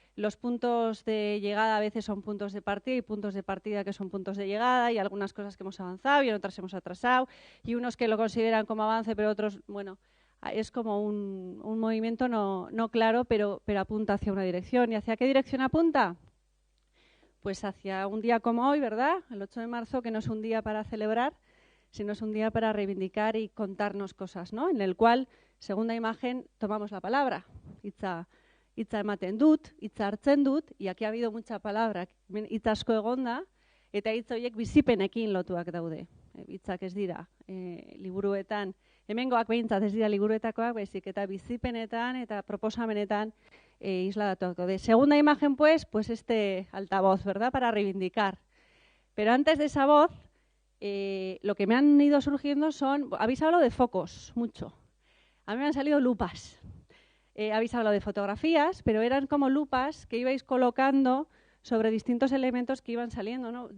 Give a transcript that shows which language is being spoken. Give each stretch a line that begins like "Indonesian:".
Spanish: los puntos de llegada a veces son puntos de partida y puntos de partida que son puntos de llegada, y algunas cosas que hemos avanzado y en otras hemos atrasado, y unos que lo consideran como avance, pero otros, bueno, es como un movimiento no claro, pero apunta hacia una dirección. ¿Y hacia qué dirección apunta? Pues hacia un día como hoy, ¿verdad? El 8 de marzo, que no es un día para celebrar, sino es un día para reivindicar y contarnos cosas, ¿no? En el cual, segunda imagen, tomamos la palabra.
Basque: Hitza ematen dut, hitza hartzen dut,
Spanish: y aquí ha habido mucha palabra,
Basque: hitz asko egonda, eta hitz horiek bizipenekin lotuak daude. Hitzak ez dira liburuetan, hemengoak behintzat ez dira liburuetakoak, baizik eta bizipenetan eta proposamenetan isladatuak daude.
Spanish: Segunda imagen, pues este altavoz, ¿verdad?, para reivindicar. Pero antes de esa voz, lo que me han ido surgiendo son, habéis hablado de focos, mucho. A mí me han salido lupas. Habéis hablado de fotografías, pero eran como lupas que ibais colocando sobre distintos elementos que iban saliendo, ¿no?